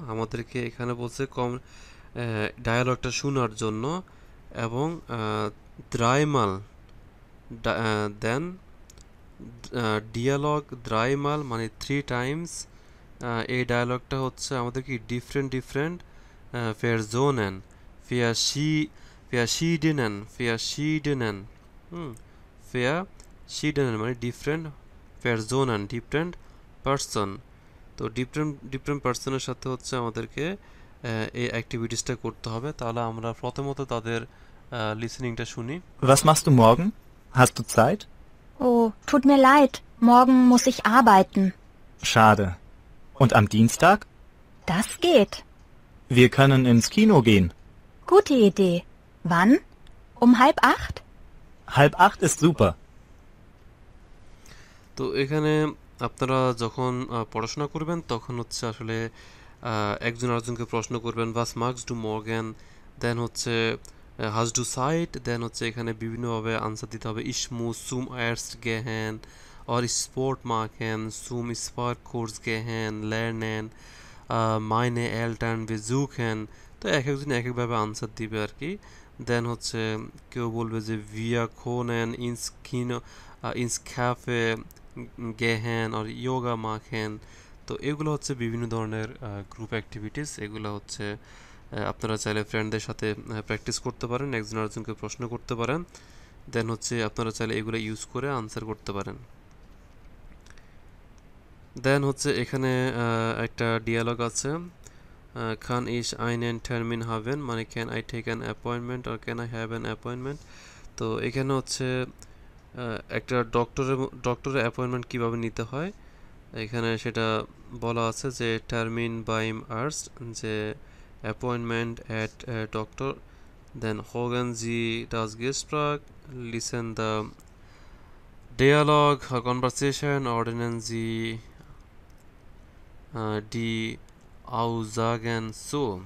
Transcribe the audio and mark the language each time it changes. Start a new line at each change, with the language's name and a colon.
Bangla: আমাদেরকে এখানে বলছে ডায়ালগটা শোনার জন্য এবং
German: দ্রাইমাল দেন ডিয়ালগ
Bangla: দ্রাইমাল মানে 3 টাইমস এই ডায়ালগটা হচ্ছে আমাদেরকে ডিফারেন্ট Personen, verschiedenen, verschiedenen মানে ডিফারেন্ট পারসোনান, ডিফারেন্ট পারসন। তো ডিফারেন্ট পারসনের সাথে হচ্ছে আমাদেরকে এই অ্যাক্টিভিটিসটা করতে হবে। তাহলে আমরা প্রথমত তাদের লিসেনিংটা শুনি।
German: Was machst du morgen? Hast du Zeit? Oh, tut mir leid. Morgen muss ich arbeiten. Schade. Und am Dienstag? Das geht. Wir können ins Kino gehen. Gute Idee. Wann? Um 7:30? 7:30 ist super.
Bangla: তো এখানে আপনারা যখন পড়াশোনা করবেন তখন হচ্ছে আসলে একজন আরেকজনকে প্রশ্ন করবেন,
German: was magst du morgen,
Bangla: দেন হচ্ছে
German: hast du Zeit,
Bangla: দেন হচ্ছে এখানে বিভিন্নভাবে আনসার দিতে হবে।
German: ich muss zum Arzt gehen or Sport machen, zum Sportkurs gehen, lernen, meine Eltern besuchen।
Bangla: তো এক একজন এক একভাবে আনসার দিবে আর কি। দেন হচ্ছে কেউ বলবে যে
German: wir können ins Kino, ins Café gehen or yoga machen।
Bangla: তো এগুলো হচ্ছে বিভিন্ন ধরনের গ্রুপ অ্যাক্টিভিটিস। এগুলো হচ্ছে আপনারা চাইলে ফ্রেন্ডদের সাথে প্র্যাকটিস করতে পারেন, একজন আরেকজনকে প্রশ্ন করতে পারেন। দেন হচ্ছে আপনারা চাইলে এগুলো ইউজ করে আনসার করতে পারেন। দেন হচ্ছে এখানে একটা ডিয়ালগ আছে,
German: kann ich einen Termin haben
Bangla: মানে
English: can I take an appointment
Bangla: or can I have an appointment। তো এখানে হচ্ছে একটা ডক্টরের অ্যাপয়েন্টমেন্ট কিভাবে নিতে হয় এখানে সেটা বলা আছে যে
German: টার্মিন বাইম আর্স্ট,
Bangla: যে
English: appointment at doctor,
Bangla: then
German: হোগেন জি ডাস গেস্ট্রাক,
English: listen the dialogue conversation,
German: অর্ডিনেন্স জি ডি আউজাগেন সো।